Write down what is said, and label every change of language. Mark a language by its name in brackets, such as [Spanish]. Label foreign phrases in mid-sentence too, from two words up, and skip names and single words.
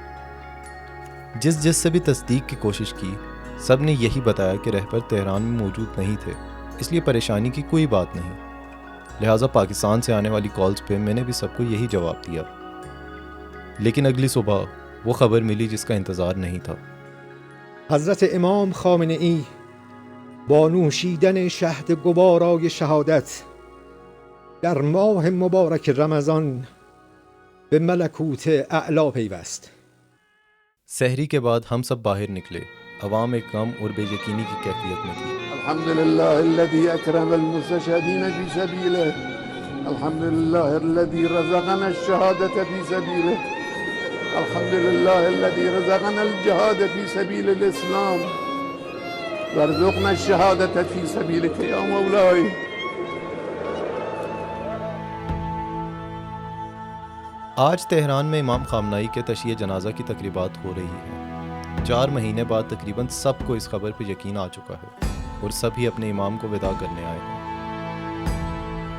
[Urdu] جس سے بھی تصدیق کی کوشش کی، سب نے یہی بتایا کہ رہبر تہران میں موجود نہیں تھے، اس لیے پریشانی کی کوئی بات نہیں۔ لہٰذا پاکستان سے آنے والی کالز پہ میں نے بھی سب کو یہی جواب دیا، لیکن اگلی صبح وہ خبر ملی جس کا انتظار نہیں تھا۔ [Persian] حضرت امام خامنه‌ای با نوشیدن شهد گوارای شهادت در ماه مبارک رمضان به ملکوت اعلی پیوست۔ [Urdu] سحری کے بعد ہم سب باہر نکلے، عوام ایک غم اور بے یقینی کی کیفیت میں تھی۔ [Arabic] الحمد لله الذي أكرم المستشهدين في سبيله، الحمد لله الذي رزقنا الشهادة في سبيله، الحمد لله الذي رزقنا الجهاد في سبيل الإسلام، وارزقنا الشهادة في سبيلك يا مولاي۔ [Urdu] آج تہران میں امام خامنہئی کے تشییع جنازہ کی تقریبات ہو رہی ہیں۔ 4 مہینے بعد تقریباً سب کو اس خبر پہ یقین آ چکا ہے، اور سب ہی اپنے امام کو وداع کرنے آئے ہیں۔